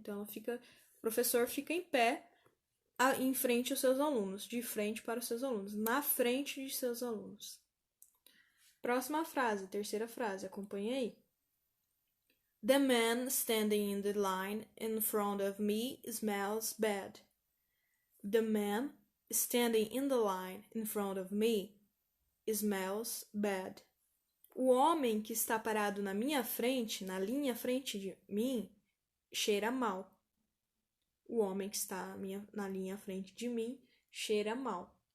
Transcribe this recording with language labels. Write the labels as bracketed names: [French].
[Portuguese] Então, o professor fica em pé em frente aos seus alunos, de frente para os seus alunos, na frente de seus alunos. Próxima frase, terceira frase, acompanhe aí. [English] The man standing in the line in front of me smells bad. The man standing in the line in front of me smells bad. [Portuguese] O homem que está parado na minha frente, na linha frente de mim, cheira mal. O homem que está na linha frente de mim cheira mal.